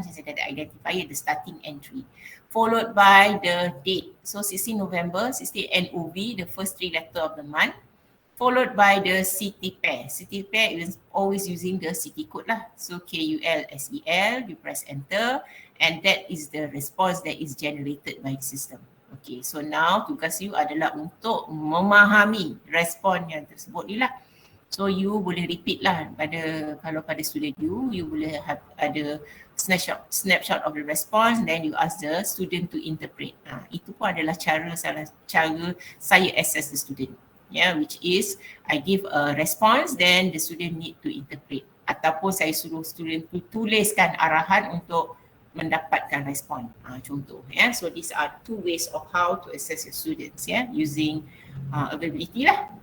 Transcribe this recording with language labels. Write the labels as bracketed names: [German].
[Malay] Macam saya kata [English] identifier, the starting entry. Followed by the date. So 16 November, 16 NOV, the first 3 letter of the month. Followed by the city pair. City pair is always using the city code lah. So KULSEL, you press enter, and that is the response that is generated by the system. [Malay] Okay, so now tugas you adalah untuk memahami respon yang tersebut ni lah. [English] So you boleh repeat [Malay] lah kalau pada [English] student you boleh have ada snapshot of the response, then you ask the student to interpret. [Malay] Itu pun adalah cara saya [English] assess the student. Which is I give a response, then the student need to interpret. [Malay] Ataupun saya suruh student tu tuliskan arahan untuk mendapatkan respon. Contoh. [English] So these are 2 ways of how to assess your students using availability lah.